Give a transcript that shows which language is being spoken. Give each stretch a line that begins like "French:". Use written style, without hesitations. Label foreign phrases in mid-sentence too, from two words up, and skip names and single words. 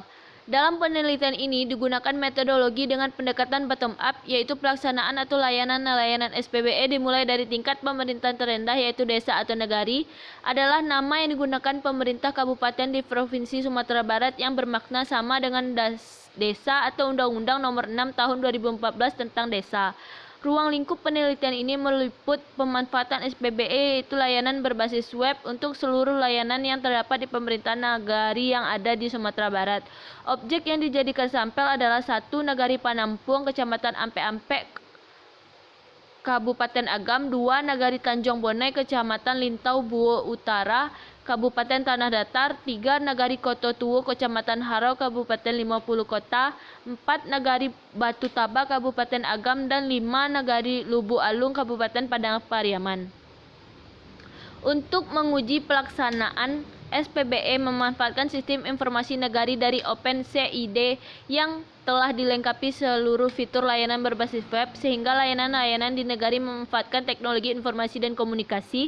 Indonesian: Dalam penelitian ini digunakan metodologi dengan pendekatan
English: bottom up,
Indonesian: yaitu pelaksanaan atau layanan SPBE dimulai dari tingkat pemerintahan terendah, yaitu desa atau nagari, adalah nama yang digunakan pemerintah kabupaten di Provinsi Sumatera Barat yang bermakna sama dengan desa atau Undang-Undang Nomor 6 Tahun 2014 tentang desa. Ruang lingkup penelitian ini meliput pemanfaatan SPBE, yaitu layanan berbasis web untuk seluruh layanan yang terdapat di pemerintahan nagari yang ada di Sumatera Barat. Objek yang dijadikan sampel adalah 1. Nagari Panampuang, Kecamatan Ampe-Ampe, Kabupaten Agam. 2. Nagari Tanjung Bonai, Kecamatan Lintau Buo Utara, Kabupaten Tanah Datar. 3. Nagari Koto Tuo, Kecamatan Harau, Kabupaten 50 Kota. 4. Nagari Batu Taba, Kabupaten Agam. Dan 5. Nagari Lubu Alung, Kabupaten Padang Pariaman. Untuk menguji pelaksanaan, SPBE memanfaatkan sistem informasi nagari dari OpenCID yang telah dilengkapi seluruh fitur layanan berbasis web, sehingga layanan-layanan di nagari memanfaatkan teknologi informasi dan komunikasi.